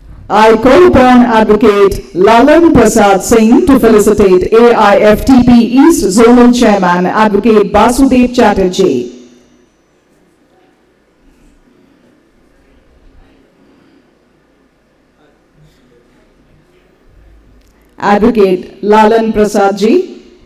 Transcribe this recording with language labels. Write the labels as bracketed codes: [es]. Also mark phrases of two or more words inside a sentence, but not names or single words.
[en] I call upon Advocate Lalan Prasad Singh to felicitate AIFTP East Zonal Chairman Advocate Basudev Chatterjee. Advocate Lalan Prasad ji.